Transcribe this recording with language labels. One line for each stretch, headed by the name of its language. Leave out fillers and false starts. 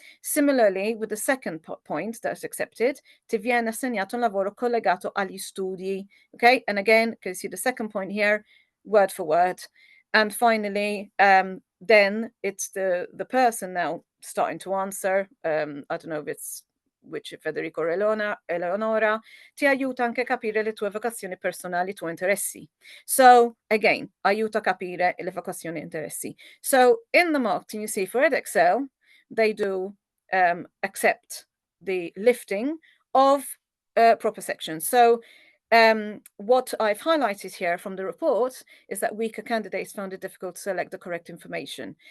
English: Similarly, with the second point that's accepted,
Italian: ti viene assegnato un lavoro collegato agli studi.
English: Okay, and again, you can see the second point here, word for word. And finally, then it's the person now starting to answer. I don't know if it's which Federico or Eleonora,
Italian: ti aiuta anche a capire le tue vocazioni personali, i tuoi interessi.
English: So again,
Italian: aiuta a capire le vocazioni e interessi.
English: So in the marketing, you see for Edexcel, they do accept the lifting of proper sections. So what I've highlighted here from the report is that weaker candidates found it difficult to select the correct information.